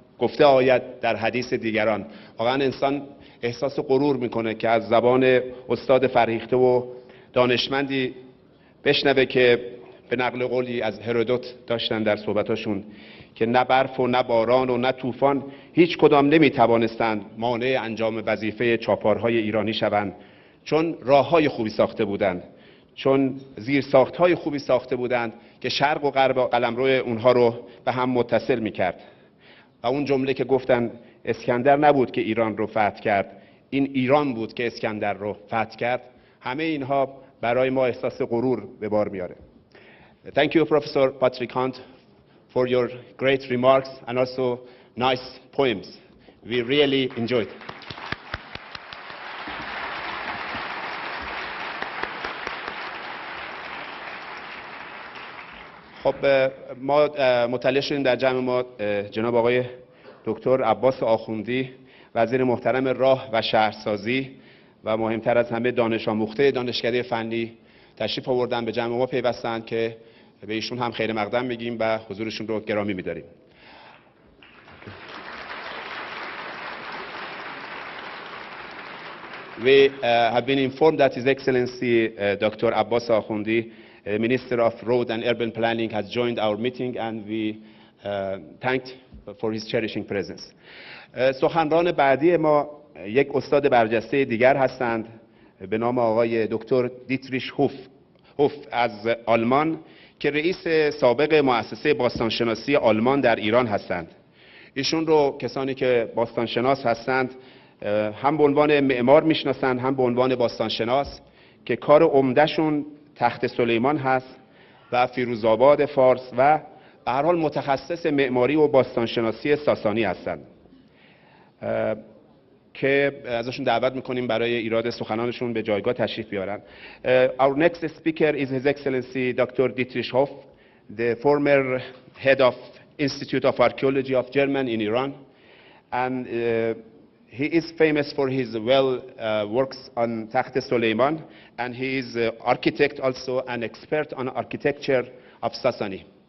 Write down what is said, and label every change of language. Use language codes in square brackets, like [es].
[fa] گفته آید در حدیث دیگران. واقعا انسان احساس غرور میکنه که از زبان استاد فرهیخته و دانشمندی بشنوه که به نقل قولی از هرودوت داشتن در صحبتاشون که نه برف و نه باران و نه طوفان هیچ کدام نمیتوانستند مانع انجام وظیفه چاپارهای ایرانی شوند، چون راههای خوبی ساخته بودند، چون زیرساختهای خوبی ساخته بودند که شرق و غرب قلمرو اونها رو به هم متصل میکرد. و اون جمله که گفتن اسکندر نبود که ایران رو فتح کرد، این ایران بود که اسکندر رو فتح کرد، همه اینها برای ما احساس غرور به بار میاره. [en] Thank you, Professor Patrick Hunt, for your great remarks and also nice poems. We really enjoyed. [fa] خب ما مطلع شدیم در جمع ما جناب آقای دکتر عباس آخوندی، وزیر محترم راه و شهرسازی و مهمتر از همه دانش آموخته دانشکده فنی تشریف آوردن، به جمع ما پیوستند که به ایشون هم خیر مقدم میگیم و حضورشون رو گرامی میداریم. [en] We have been informed that His Excellency Dr. Abbas Akhundi, Minister of Road and Urban Planning, has joined our meeting and we thanked for his cherishing presence. [fa] سخنران بعدی ما یک استاد برجسته دیگر هستند به نام آقای دکتر دیتریش هوف از آلمان که رئیس سابق مؤسسه باستانشناسی آلمان در ایران هستند. ایشون رو کسانی که باستانشناس هستند هم به عنوان معمار میشناسند هم به عنوان باستانشناس که کار عمدهشون تخت سلیمان هست و فیروزآباد فارس و به هر حال متخصص معماری و باستانشناسی ساسانی هستند که ازشون دعوت میکنیم برای ایراد سخنانشون به جایگاه تشریف بیارن. [en] Our next speaker is His Excellency Dr. Dietrich Hof, the former head of Institute of Archaeology of German in Iran, and he is famous for his works on Takht Suleiman, and he is architect also, an expert on architecture of Sasani.